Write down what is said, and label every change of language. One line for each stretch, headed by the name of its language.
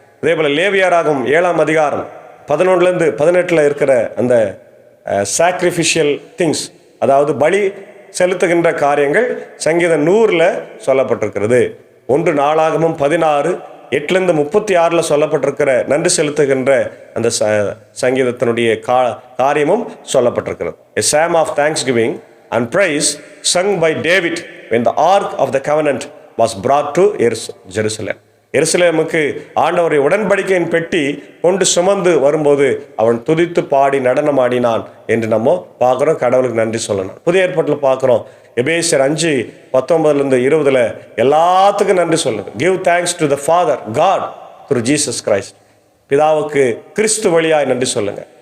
Tamil: அதே போல் லேவியராகும் 7ஆம் அதிகாரம் 11லேருந்து 18 இருக்கிற அந்த சாக்ரிஃபிஷியல் திங்ஸ், அதாவது பலி செலுத்துகின்ற காரியங்கள் சங்கீதம் 100ல் சொல்லப்பட்டிருக்கிறது. 1 நாளாகமும் 16, 8லேருந்து 36 சொல்லப்பட்டிருக்கிற நன்றி செலுத்துகின்ற அந்த சங்கீதத்தினுடைய காரியமும் சொல்லப்பட்டிருக்கிறது.
English: A psalm of thanksgiving and praise sung by David when the ark of the covenant was brought to Jerusalem.
Tamil: எருசலேமுக்கு ஆண்டவரை உடன்படிக்கையின் பெட்டி கொண்டு சுமந்து வரும்போது அவன் துதித்து பாடி நடனமாடினான் என்று நம்ம பார்க்குறோம். கடவுளுக்கு நன்றி சொல்லணும். புதிய ஏற்பாட்டில் பார்க்குறோம், எபேசியர் 5:19-20 எல்லாத்துக்கும் நன்றி சொல்லுங்க.
English: Give thanks to the father God through Jesus Christ.
Tamil: பிதாவுக்கு கிறிஸ்து வழியாய் நன்றி சொல்லுங்க.